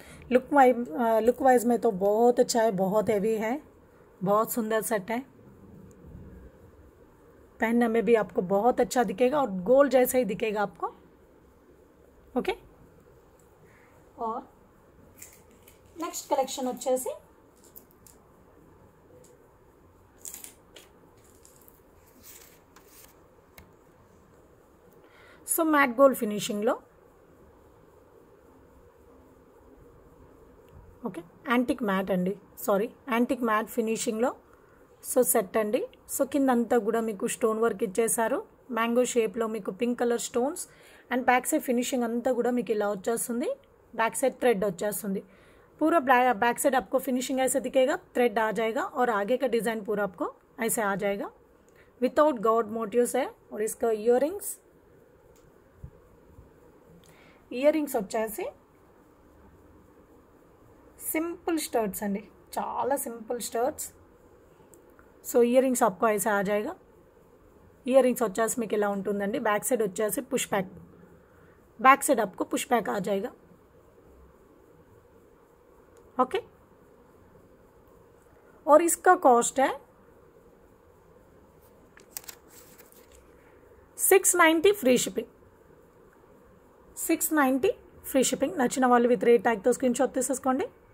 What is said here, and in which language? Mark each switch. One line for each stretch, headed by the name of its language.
Hindi: Look wise में तो बहुत अच्छा है, बहुत हेवी है, बहुत सुंदर सेट है. पहनने में भी आपको बहुत अच्छा दिखेगा और गोल्ड जैसा ही दिखेगा आपको.
Telugu: ओके,
Hindi: और नेक्स्ट कलेक्शन
Telugu: వచ్చేసి so matte gold ఫినిషింగ్లో okay antique mat అండి, sorry antique mat ఫినిషింగ్లో. So set అండి. సో కింద అంతా కూడా మీకు స్టోన్ వర్క్ ఇచ్చేసారు. మ్యాంగో షేప్లో మీకు pink colour stones and back side finishing అంతా కూడా మీకు ఇలా వచ్చేస్తుంది.
Hindi: बैक साइड थ्रेड
Telugu: వచ్చేస్తుంది.
Hindi: पूरा बैक साइड आपको फिनिशिंग ऐसे दिखेगा, थ्रेड आ जाएगा और आगे का डिज़ाइन पूरा आपको ऐसे आ जाएगा. विदाउट गॉड मोटिव्स है. और इसका इयरिंग्स
Telugu: వచ్చేసి सिंपल स्टर्ट्स अंडी, चाला सिंपल स्टर्ट्स.
Hindi: सो इयरिंग्स आपको ऐसे आ जाएगा.
Telugu: इयरिंग्स వచ్చేసి మీకు ఇలా ఉంటుందండి.
Hindi: बैक साइड
Telugu: వచ్చేసి
Hindi: पुश बैक, बैक साइड आपको पुश बैक आ जाएगा. ओके, और इसका कॉस्ट है 690 फ्री शिपिंग. 690 free shipping.
Telugu: నచ్చిన వాళ్ళు విత్ రేట్ ట్యాగ్ తో స్క్రీన్ షాట్ తీసేసుకోండి.